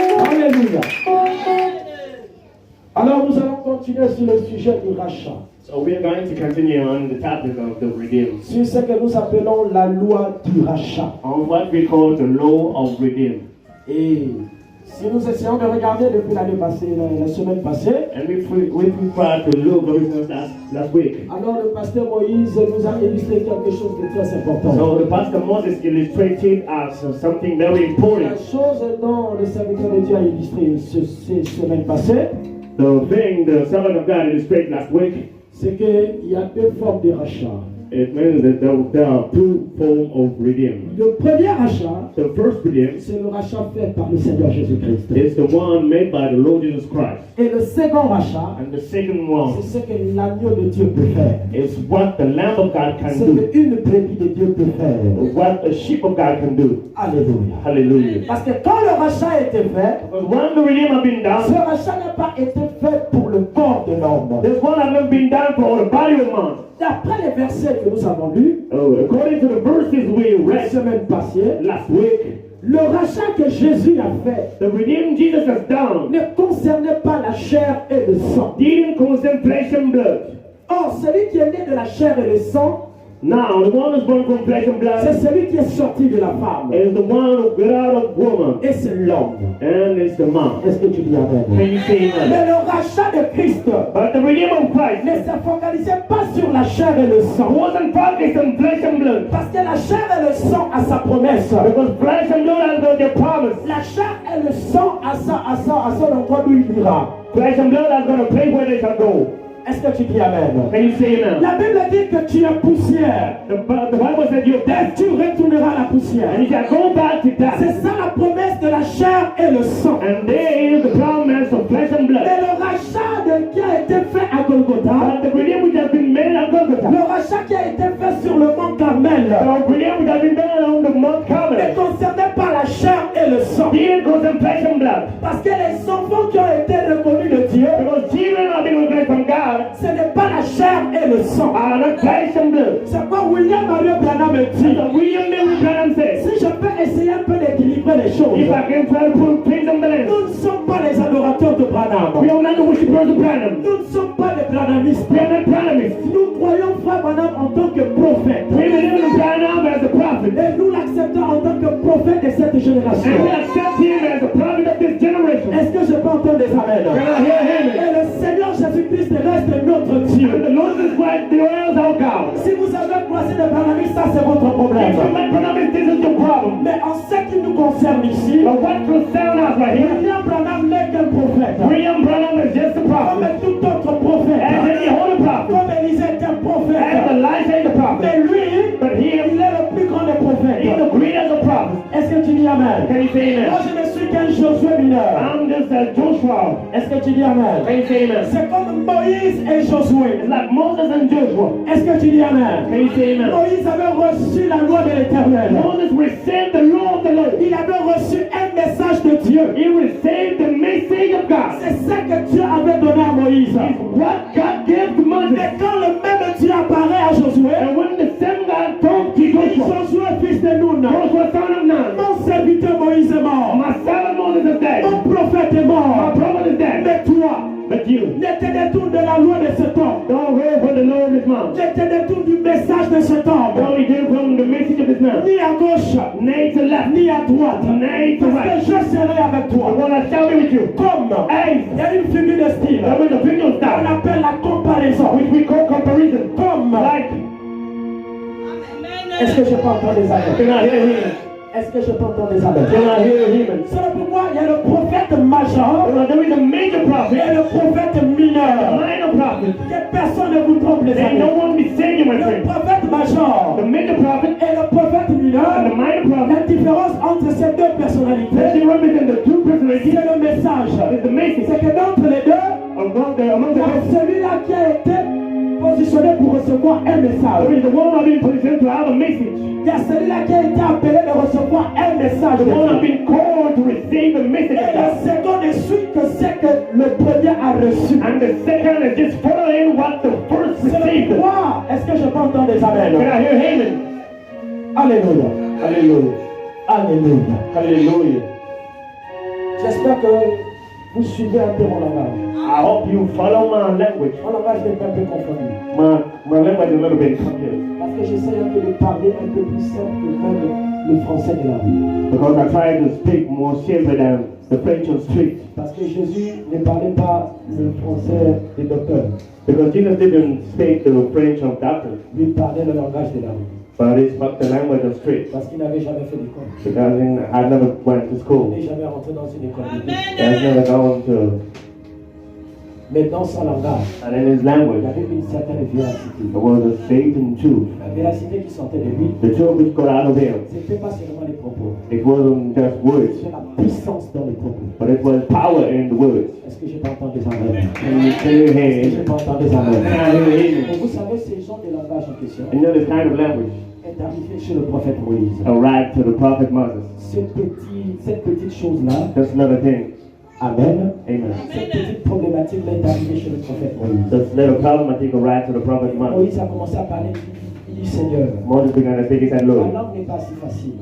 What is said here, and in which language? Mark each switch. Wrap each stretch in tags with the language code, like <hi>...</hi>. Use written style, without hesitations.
<fr>Alléluia. Alors nous allons continuer sur le sujet du rachat.</fr> <en>So we are going to continue on the topic of the redeemed.</en> <fr>Sur ce que nous appelons la loi du rachat.</fr> <en>On what we call the law of redeemed.</en> <fr>Et si nous essayons de regarder depuis l'année passée, la semaine passée,</fr> <en>And we prefer to look over last week.</en> <fr>alors le pasteur Moïse nous a illustré quelque chose de très important.</fr> <en>So the Pastor Moses illustrated us something very</en> <fr>La</fr> <en>important.</en> <fr>chose dont le serviteur de Dieu a illustré ces semaines passées,</fr> <en>The thing the servant of God illustrated last week</en> <fr>c'est qu'il y a deux formes de rachat.</fr> <en>It means that there are two forms of redeem.</en> <fr>Le premier rachat,</fr> <en>The first redeem</en> <fr>c'est le rachat fait par le Seigneur Jésus-Christ.</fr> <en>is the one made by the Lord Jesus Christ.</en> <fr>Et le second rachat,</fr> <en>And the second one</en> <fr>c'est ce que l'agneau de Dieu peut faire.</fr> <en>is what the Lamb of God</en> <fr>Ce</fr> <en>can do.</en> <fr>qu'une brebis de Dieu peut faire.</fr> <en>What the sheep of God can do.</en> <fr>Alléluia.</fr> <en>Hallelujah.</en> <fr>Parce que quand le rachat a été fait,</fr> <en>Because when the redeem has been</en> <fr>ce</fr> <en>done,</en> <fr>rachat n'a pas été fait pour le corps de l'homme.</fr> <en>this one has not been done for the body of man.</en> <fr>D'après les versets que nous avons lus,</fr> <en>According to the verses we</en> <fr>la</fr> <en>read</en> <fr>semaine passée,</fr> <en>last week,</en> <fr>le rachat que Jésus a fait</fr> <en>the redeem Jesus has done</en> <fr>ne concernait pas la chair et le sang.</fr> <en>didn't concern flesh and blood.</en> <fr>Or, celui qui est né de la chair et le sang,</fr> <en>Now, the one who's born from flesh and</en> <fr>c'est</fr> <en>blood</en> <fr>celui qui est sorti de la femme.</fr> <en>is the one who got out of woman,</en> <fr>Et c'est l'homme.</fr> <en>and it's the man.</en> <fr>Est-ce que tu dis amen?</fr> <en>Can you say amen?</en> <fr>Mais le rachat de Christ</fr> <en>But the redeem of Christ</en> <fr>ne se focalisait pas sur la chair et le sang.</fr> <en>wasn't focused on flesh and blood.</en> <fr>Parce que la chair et le sang a sa promesse.</fr> <en>Because flesh and blood has got their promise.</en> <fr>La chair et le sang a son endroit d'où il ira.</fr> <en>Flesh and blood has got a place where they shall go.</en> <fr>Est-ce que tu dis amen?</fr> <en>Can you say amen?</en> <fr>La Bible dit que tu es poussière.</fr> <en>The Bible said you're</en> <fr>Et</fr> <en>dead,</en> <fr>tu retourneras à la poussière.</fr> <en>and you shall go back to</en> <fr>C'est</fr> <en>death.</en> <fr>ça la promesse de la chair et le sang.</fr> <en>And there is the promise of flesh and blood.</en> <fr>Mais le rachat qui a été fait à Golgotha,</fr> <en>But the redeem which has been made at Golgotha,</en> <fr>le rachat qui a été fait sur le mont Carmel,</fr> <en>the redeem which has been done on the Mount</en> <fr>ne</fr> <en>Carmel,</en> <fr>concernait pas la chair et le sang.</fr> <en>didn't concern flesh and blood.</en> <fr>Parce que les enfants qui ont été reconnus de Dieu,</fr> <en>Because children have been revealed from God</en> <fr>ce n'est pas la chair et le sang.</fr> <en>are not flesh and blood.</en> <fr>C'est quoi William Mario Branham me dit.</fr> <en>So William Mary Branham says,</en> <fr>Si je peux essayer un peu d'équilibrer les choses,</fr> <en>if I can try to put things on the list,</en> <fr>nous ne sommes pas les adorateurs de Branham.</fr> <en>we are not the worshippers of Branham.</en> <fr>Nous ne sommes pas les Branhamistes.</fr> <en>We are not Branhamists.</en> <fr>Nous croyons frère Branham en tant que prophète.</fr> <en>We believe in Branham as a prophet.</en> <fr>Et nous l'acceptons en tant que prophète de cette génération.</fr> <en>And we accept him as a prophet of this generation.</en> <fr>Est-ce que je peux entendre des amens?</fr> <en>Can I hear him?</en> <fr>Et le Seigneur Jésus-Christ reste notre Dieu.</fr> <en>And the Lord is like the oils our God.</en> <fr>Si vous avez croisé des Branhamistes, ça c'est votre problème.</fr> <en>If you like Branham, this is your problem.</en> <fr>Mais en ce qui nous concerne ici,</fr> <en>But what concern us right here,</en> <fr>William Branham n'est qu'un prophète.</fr> <en>William Branham is just a</en> <fr>Comme</fr> <en>prophet.</en> <fr>tout autre prophète.</fr> <en>As any other prophet.</en> <fr>Comme Élisée est un</fr> <en>As</en> <fr>prophète.</fr> <en>Elijah is a prophet.</en> <fr>Mais lui,</fr> <en>But</en> <fr>il</fr> <en>he</en> <fr>est le plus grand des</fr> <en>is</en> <fr>prophètes.</fr> <en>the greatest of prophets.</en> <fr>Est-ce que tu dis amen?</fr> <en>Can you say</en> <fr>Moi</fr> <en>amen?</en> <fr>je ne suis qu'un Josué mineur.</fr> <en>I'm just a Joshua.</en> <fr>Est-ce que tu dis amen?</fr> <en>Can you say amen?</en> <fr>C'est comme Moïse et Josué.</fr> <en>It's like Moses and Joshua.</en> <fr>Est-ce que tu dis amen?</fr> <en>Can you say amen?</en> <fr>Moïse avait reçu la loi de l'Éternel.</fr> <en>Moses received the law of the Lord.</en> <fr>Il avait reçu un message de Dieu.</fr> <en>He received the message of God.</en> <fr>C'est ça que Dieu avait donné à Moïse.</fr> <en>It's what God gave to Moses.</en> <fr>Mais quand le même Dieu apparaît à Josué,</fr> <en>And when the same God told to</en> <fr>il dit</fr> <en>Joshua,</en> <fr>Josué fils de Nun,</fr> <en>Joshua son of Nun,</en> <fr>mon serviteur Moïse est mort.</fr> <en>my servant Moses is dead.</en> <fr>Mon prophète est</fr> <en>My</en> <fr>mort.</fr> <en>prophet is dead.</en> <fr>Mais toi,</fr> <en>But you,</en> <fr>ne te détourne de la loi de cet homme.</fr> <en>don't hear from the Lord this man.</en> <fr>Ne te détourne du message de cet homme.</fr> <en>Don't hear from the message of this man.</en> <fr>Ni à gauche,</fr> <en>Nay to left,</en> <fr>ni à droite.</fr> <en>nay to</en> <fr>Parce</fr> <en>right.</en> <fr>que je serai avec</fr> <en>I</en> <fr>toi.</fr> <en>want to shall be with you.</en> <fr>Comme</fr> <en>Hey,</en> <fr>il y a une figure de style</fr> <en>that was a video</en> <fr>qu'on</fr> <en>style,</en> <fr>appelle la comparaison.</fr> <en>which we call comparison.</en> <fr>Comme.</fr> <en>Like,</en> <fr>Est-ce que je peux entendre des amens?</fr> <en>can I hear him?</en> <fr>Est-ce que je peux entendre des amens?</fr> <en>Can I hear him?</en> <fr>C'est pourquoi il y a le prophète majeur</fr> <en>There is a major prophet,</en> <fr>et le prophète</fr> <en>a</en> <fr>mineur.</fr> <en>minor prophet.</en> <fr>Que personne ne vous trompe les</fr> <en>And</en> <fr>amis.</fr> <en>no one be saying you, my</en> <fr>Le</fr> <en>friend.</en> <fr>prophète majeur</fr> <en>The major prophet</en> <fr>et le prophète</fr> <en>and the</en> <fr>mineur,</fr> <en>minor prophet,</en> <fr>la différence entre ces deux personnalités,</fr> <en>they represent the two personalities.</en> <fr>c'est le message.</fr> <en>Is the message</en> <fr>C'est que d'entre les deux,</fr> <en>among</en> <fr>il</fr> <en>the</en> <fr>y a celui-là qui a été positionné pour recevoir un message.</fr> <en>there is the one who has been positioned to have a message.</en> <fr>Il y a celui-là qui a été appelé de recevoir un message.</fr> <en>The one who has</en> <fr>Et</fr> <en>been called to receive the message of</en> <fr>le</fr> <en>God.</en> <fr>second ne suit que ce que le premier a reçu.</fr> <en>And the second is just following what the first</en> <fr>C'est le</fr> <en>received.</en> <fr>pourquoi. Est-ce que je peux entendre des amens?</fr> <en>Can I hear Haman?</en> <fr>Alléluia.</fr> <en>Hallelujah.</en> <fr>Alléluia.</fr> <en>Hallelujah.</en> <fr>J'espère que vous suivez un peu mon langage.</fr> <en>I hope you follow my language.</en> <fr>Mon langage n'est pas un peu confondu.</fr> <en>My language is a little bit confused.</en> <fr>Parce que j'essaie un peu de parler un peu plus simple que même le français de la vie.</fr> <en>Because I try to speak more simple than the French on street.</en> <fr>Parce que Jésus ne parlait pas le français des docteurs.</fr> <en>Because Jesus didn't speak the French of doctors,</en> <fr>Lui parlait le langage de la vie.</fr> <en>but he spoke the language of street.</en> <fr>Parce qu'il n'avait jamais fait d'école.</fr> <en>Because I never went to</en> <fr>Il</fr> <en>school.</en> <fr>n'est jamais rentré dans une école biblique.</fr> <en>I've never gone to.</en> <fr>Mais dans son langage,</fr> <en>and in his</en> <fr>il y</fr> <en>language,</en> <fr>avait une certaine véracité.</fr> <en>there was a Satan truth.</en> <fr>La véracité qui sortait de lui,</fr> <en>The truth which got out of him.</en> <fr>ce n'était pas seulement les propos,</fr> <en>It wasn't just words,</en> <fr>c'est la puissance dans les propos.</fr> <en>but it was power in the words.</en> <fr>Est-ce que j'ai pas entendu des amens?</fr> <en>Can you</en> <fr>Est-ce que</fr> <en>hear</en> <fr>j'ai</fr> <en>him?</en> <fr>pas entendu des amens?</fr> <en>Can I hear him?</en> <fr>Et vous savez, ces gens de langage en question</fr> <en>And you know this kind of language</en> <fr>est arrivé chez le prophète Moïse.</fr> <en>arrived to the prophet Moses.</en> <fr>Cette petite chose-là,</fr> <en>Just another thing.</en> <fr>amen,</fr> <en>Amen.</en> <fr>cette petite problématique-là est arrivée chez le prophèt Moïse.</fr> <en>This little problematic arrived to the prophet Moses.</en> <fr>Moïse a commencé à parler, il dit Seigneur,</fr> <en>Moses began to speak. He said,</en> <fr>ma</fr> <en>Lord,</en> <fr>langue n'est pas si facile.</fr>